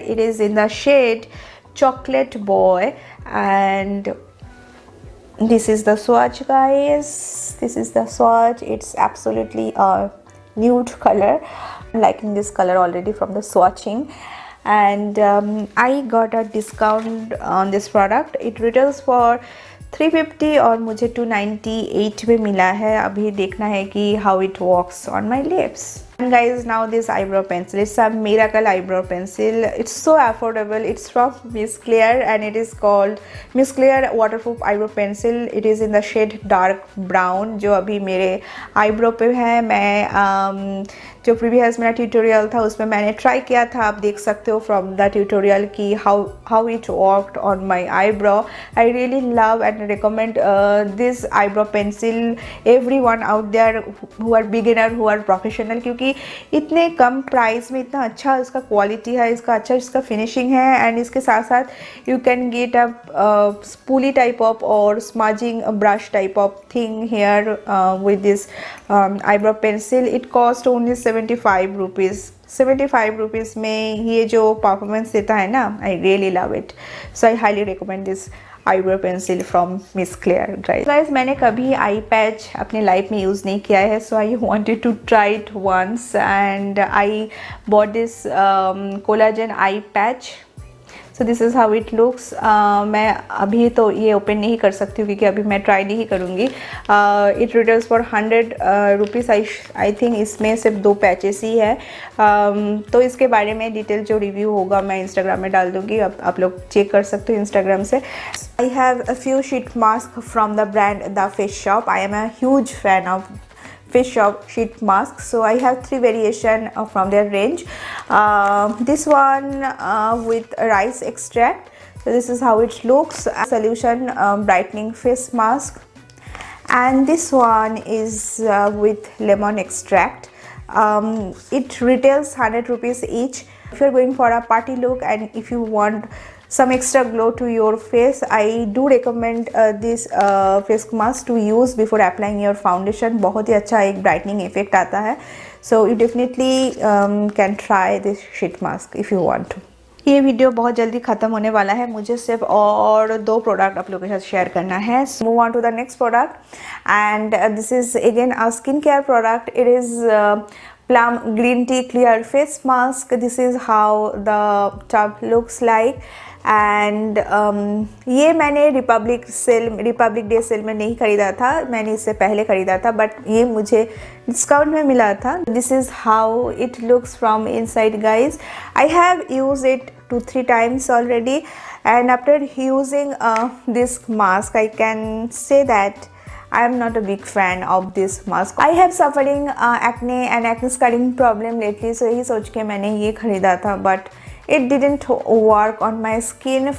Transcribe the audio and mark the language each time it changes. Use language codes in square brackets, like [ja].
[en] It is in the shade Chocolate Boy, and this is the swatch, guys. This is the swatch. It's absolutely a nude color. I'm liking this color already from the swatching, and I got a discount on this product. It retails for 350 [hi] और मुझे 298 में मिला है. अभी देखना है कि [en] how it works on my lips. And guys, now this eyebrow pencil, it's a miracle eyebrow pencil. It's so affordable. It's from Miss Claire and it is called Miss Claire waterproof eyebrow pencil. It is in the shade dark brown, [hi] जो अभी मेरे eyebrow पे है. मैं जो previous मेरा tutorial था उसमें मैंने ट्राई किया था, आप देख सकते हो [en] From the tutorial कि how it worked on my eyebrow. I really love and recommend this eyebrow pencil everyone out there who are beginner, who are professional, [hi] क्योंकि इतने कम प्राइस में इतना अच्छा इसका क्वालिटी है, इसका अच्छा इसका फिनिशिंग है. [en] and [hi] इसके साथ साथ [en] You can get a spoolie type of और smudging brush type of thing here with this eyebrow pencil. It cost only 75 rupees. [hi] 75 rupees में ये जो परफॉर्मेंस देता है ना, [en] I really love it. So I highly recommend this eyebrow pencil from Miss Claire. Guys, [hi] मैंने कभी आई patch अपने life में यूज़ नहीं किया है, [en] so I wanted to try it once and I bought this collagen eye patch. So this is how it looks. [hi] मैं अभी तो ये ओपन नहीं कर सकती हूँ क्योंकि अभी मैं ट्राई नहीं करूँगी. [en] It retails for 100 rupees. I think [hi] इसमें सिर्फ 2 पैचेस ही है. तो इसके बारे में डिटेल जो रिव्यू होगा मैं इंस्टाग्राम में डाल दूँगी, आप लोग चेक कर सकते हो इंस्टाग्राम से. [en] I have a few sheet mask from the brand The Face Shop. I am a huge fan of Face Shop sheet mask, so I have 3 variation from their range. This one with rice extract, so this is how it looks. Solution brightening face mask, and this one is with lemon extract. It retails 100 rupees each. If you're going for a party look and if you want some extra glow to your face, I do recommend this face mask to use before applying your foundation. [hi] बहुत ही अच्छा एक brightening effect आता है, [en] so you definitely can try this sheet mask if you want to. [hi] ये video बहुत जल्दी ख़त्म होने वाला है, मुझे सिर्फ और 2 प्रोडक्ट आप लोगों के साथ शेयर करना है. [en] Move on to the next product and this is again a skin care product. It is Plum Green Tea Clear Face Mask. This is how the tub looks like. [hi] And ये मैंने Republic day cell में नहीं ख़रीदा था, मैंने इससे पहले ख़रीदा था, बट ये मुझे डिस्काउंट में मिला था. [en] This is how it looks from inside guys. I have use it 2-3 times already, and after using this mask I can say that I am not a big fan of this mask. I have suffering acne and acne scarring problem lately, so [hi] यही सोच के मैंने ये ख़रीदा था, [en] but it didn't work on my skin.